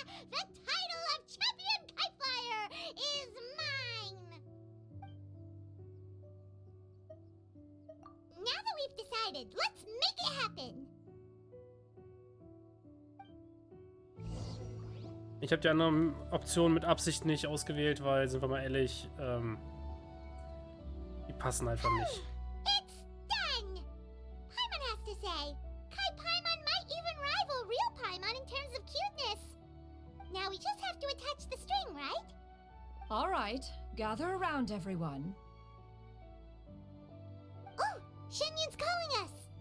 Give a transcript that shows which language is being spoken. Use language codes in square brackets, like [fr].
[en] The title of champion kite flyer is mine. Now that we've decided, let's make it happen. [de] Ich habe die anderen Optionen mit Absicht nicht ausgewählt, weil, sind wir mal ehrlich, die passen einfach nicht. [en] It's done! Paimon has to say. Kite Paimon might even rival real Paimon in terms of cuteness. Now we just have to attach the string, right? All right, gather around, everyone. Oh, Shenyun's calling us!